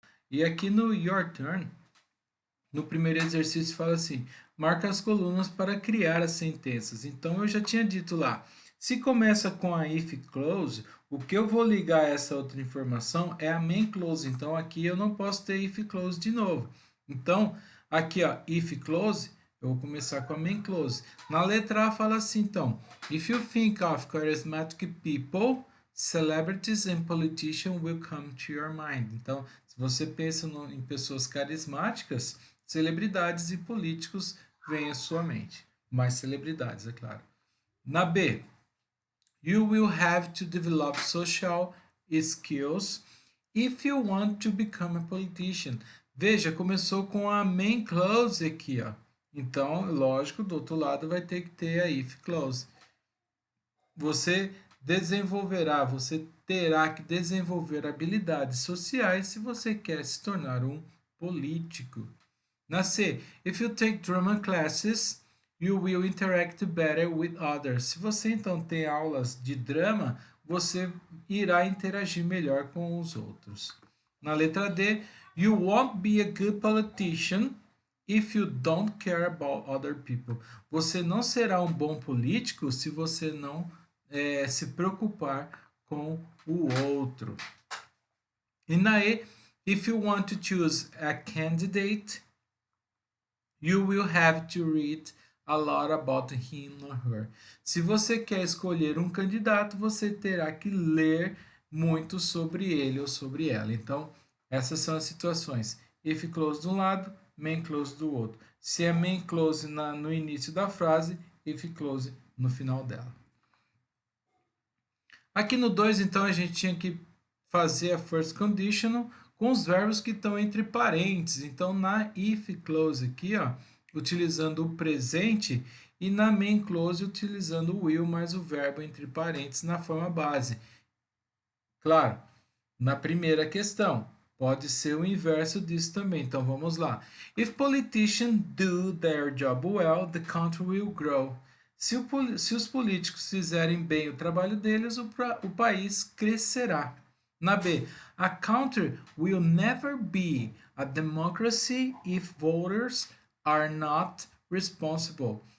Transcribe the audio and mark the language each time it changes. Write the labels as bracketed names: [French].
[Portuguese] E aqui no Your Turn, no primeiro exercício fala assim: marca as colunas para criar as sentenças. Então eu já tinha dito lá, se começa com a if clause, o que eu vou ligar a essa outra informação é a main clause. Então aqui eu não posso ter if clause de novo. Então aqui ó, if clause, eu vou começar com a main clause. Na letra A fala assim então: [English] if you think of charismatic people, celebrities and politicians will come to your mind. [Portuguese] Então, se você pensa em pessoas carismáticas, celebridades e políticos vêm à sua mente. Mais celebridades, é claro. Na B, [English] you will have to develop social skills if you want to become a politician. [Portuguese] Veja, começou com a main clause aqui, ó. Então, lógico, do outro lado vai ter que ter a if clause. Você terá que desenvolver habilidades sociais se você quer se tornar um político. Na C, [English] if you take drama classes, you will interact better with others. [Portuguese] Se você então tem aulas de drama, você irá interagir melhor com os outros. Na letra D, [English] you won't be a good politician if you don't care about other people. [Portuguese] Você não será um bom político se você não se preocupar com o outro. E na E, [English] if you want to choose a candidate, you will have to read a lot about him or her. [Portuguese] Se você quer escolher um candidato, você terá que ler muito sobre ele ou sobre ela. Então, essas são as situações. If clause de um lado, main clause do outro. Se é main clause no início da frase, if clause no final dela. Aqui no 2, então, a gente tinha que fazer a first conditional com os verbos que estão entre parênteses. Então, na if clause aqui, ó, utilizando o presente, e na main clause utilizando o will mais o verbo entre parênteses na forma base. Claro, na primeira questão, pode ser o inverso disso também. Então, vamos lá. [English] If politicians do their job well, the country will grow. [Portuguese] Se os políticos fizerem bem o trabalho deles, o país crescerá. Na B, [English] a country will never be a democracy if voters are not responsible.